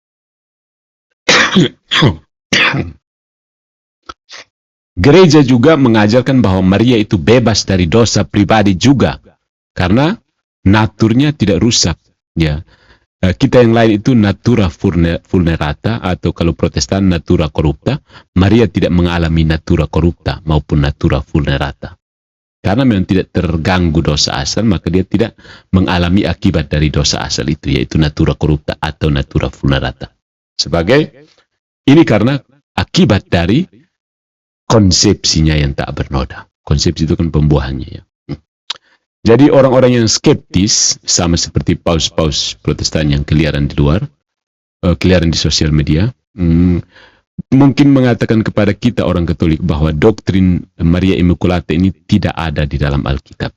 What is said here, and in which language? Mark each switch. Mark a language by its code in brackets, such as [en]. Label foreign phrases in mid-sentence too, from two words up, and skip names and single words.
[id] Gereja juga mengajarkan bahwa Maria itu bebas dari dosa pribadi juga, karena naturnya tidak rusak. Ya, kita yang lain itu [la] natura vulnerata, [id] atau kalau Protestan [la] natura corrupta. [id] Maria tidak mengalami [la] natura corrupta [id] maupun [la] natura vulnerata. [id] Karena memang tidak terganggu dosa asal, maka dia tidak mengalami akibat dari dosa asal itu, yaitu [la] natura corrupta [id] atau [la] natura vulnerata. [id] Ini karena akibat dari konsepsinya yang tak bernoda. Konsepsi itu kan pembuahannya ya. Jadi orang-orang yang skeptis, sama seperti paus-paus Protestan yang keliaran di luar, keliaran di sosial media, mungkin mengatakan kepada kita orang Katolik bahwa doktrin Maria Immaculata ini tidak ada di dalam Alkitab.